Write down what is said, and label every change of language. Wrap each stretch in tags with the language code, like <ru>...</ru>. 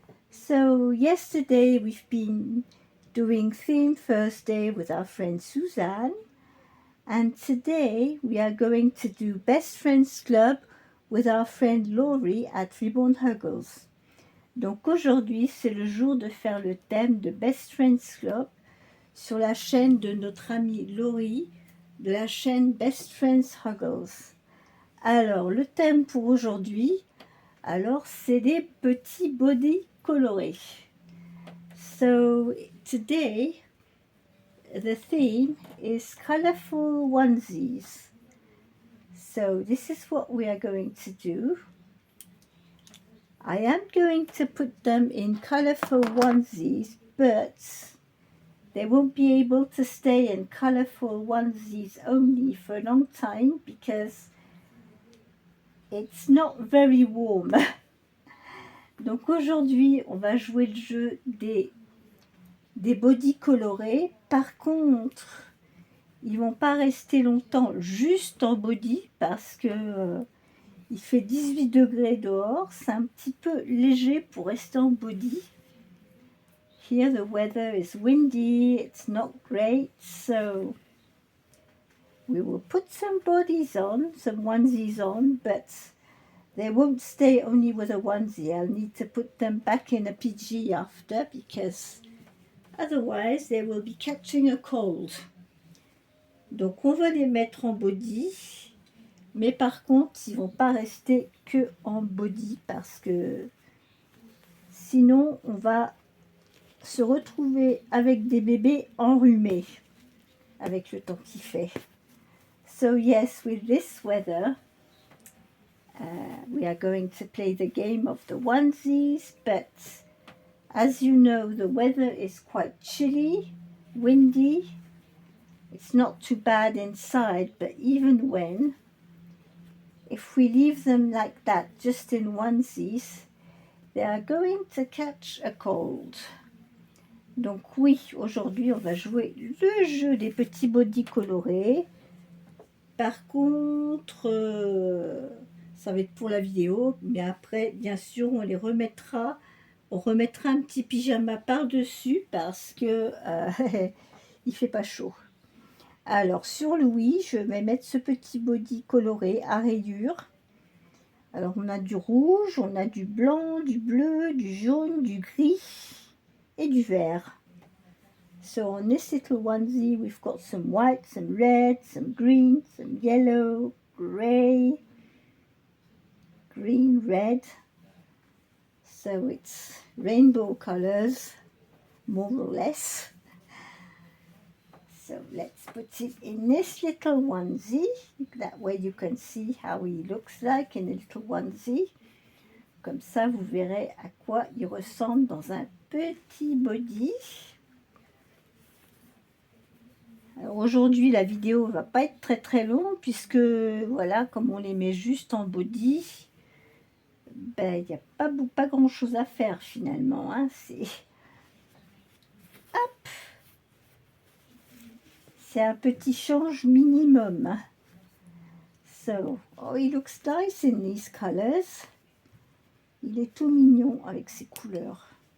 <en>So yesterday we've been doing Theme Thursday with our friend Suzanne, and today we are going to do Best Friends Club with our friend Laurie at Reborn Huggles.</en> <fr>Donc aujourd'hui c'est le jour de faire le thème de Best Friends Club sur la chaîne de notre amie Laurie de la chaîne Best Friends Huggles. Alors le thème pour aujourd'hui, alors c'est des petits bodys colorés.</fr> <en>So today the theme is colorful onesies. So this is what we are going to do. I am going to put them in colorful onesies, but they won't be able to stay in colorful onesies only for a long time because it's not very warm.</en> <fr>Donc aujourd'hui, on va jouer le jeu des bodys colorés. Par contre, ils vont pas rester longtemps juste en body parce que il fait 18 degrés dehors. C'est un petit peu léger pour rester en body.</fr> <en>Here the weather is windy, it's not great, so we will put some bodies on, some onesies on, but they won't stay only with a onesie. I'll need to put them back in a PG after because otherwise they will be catching a cold.</en> <fr>Donc on va les mettre en body, mais par contre ils vont pas rester que en body parce que sinon on va se retrouver avec des bébés enrhumés avec le temps qu'il fait.</fr> <en>So yes, with this weather we are going to play the game of the onesies, but as you know the weather is quite chilly, windy. It's not too bad inside, but even when, if we leave them like that, just in onesies, they are going to catch a cold.</en> <fr>Donc oui, aujourd'hui, on va jouer le jeu des petits bodys colorés. Par contre, ça va être pour la vidéo, mais après, bien sûr, on les remettra. On remettra un petit pyjama par-dessus parce que il fait pas chaud. Alors sur le oui, je vais mettre ce petit body coloré à rayures. Alors on a du rouge, on a du blanc, du bleu, du jaune, du gris et du vert.</fr> <en>So on this little onesie we've got some white, some red, some green, some yellow, grey, green, red. So it's rainbow colors, more or less. So let's put it in this little onesie. That way you can see how he looks like in a little onesie.</en> <fr>Comme ça, vous verrez à quoi il ressemble dans un petit body. Alors aujourd'hui, la vidéo va pas être très longue puisque, voilà, comme on les met juste en body, ben, il n'y a pas grand chose à faire finalement. Hein. Hop! C'est un petit change minimum.</fr> <en>So, oh, he looks nice in these colors.</en> <fr>Il est tout mignon avec ses couleurs.</fr>